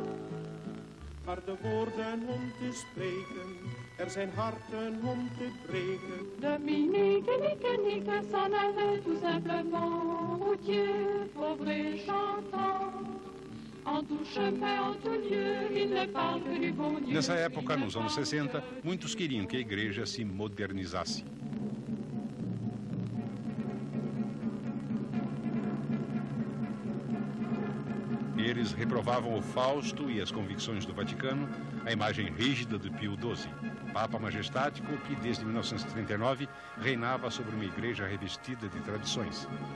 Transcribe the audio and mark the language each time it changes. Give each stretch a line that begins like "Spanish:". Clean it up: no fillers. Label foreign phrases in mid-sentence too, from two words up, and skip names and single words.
Dutch: Maar de woorden om te spreken, zijn harten om te breken.
French: Dominique, Nique, s'en allait tout simplement, routier, pauvre et chantant.
Portuguese: Nessa época, nos anos 60, muitos queriam que a Igreja se modernizasse. Eles reprovavam o Fausto e as convicções do Vaticano, a imagem rígida de Pio XII, Papa majestático que, desde 1939, reinava sobre uma igreja revestida de tradições.